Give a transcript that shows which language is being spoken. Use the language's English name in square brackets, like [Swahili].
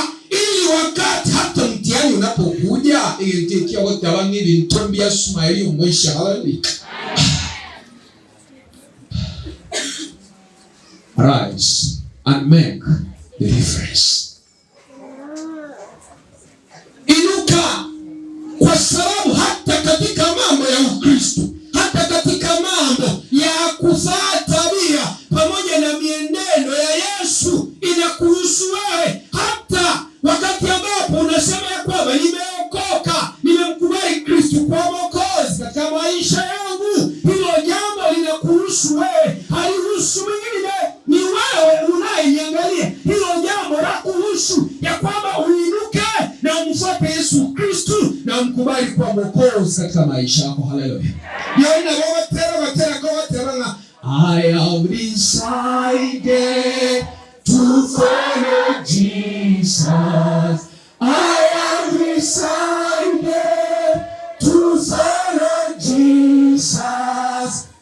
[Swahili] Ili wakati hata mtihani unapokuja ingetikia wote wangi vintombia sumaili umwisha. Hallelujah. [English] Rise and make the difference. [Swahili] Inuka. Kwa sababu hata katika mambo ya Ukristo, hata katika mambo ya kufaa tabia pamoja na mienendo ya Yesu inakuhusu wewe. Hata wakati ambapo unasema ya kwamba nimeokoka, nimemkubali Kristo kwa Mwokozi katika maisha yangu, hilo jambo linakuhusu wewe, halihusu mwingine. Ni wewe unayeniangalia. Hilo jambo la kuhusu ya kwamba uinuke na umfuate Yesu Kristo na mkubali kwa Mwokozi katika maisha yako. Hallelujah. [English] Yona watera I have decided to follow Jesus. I have decided to follow Jesus.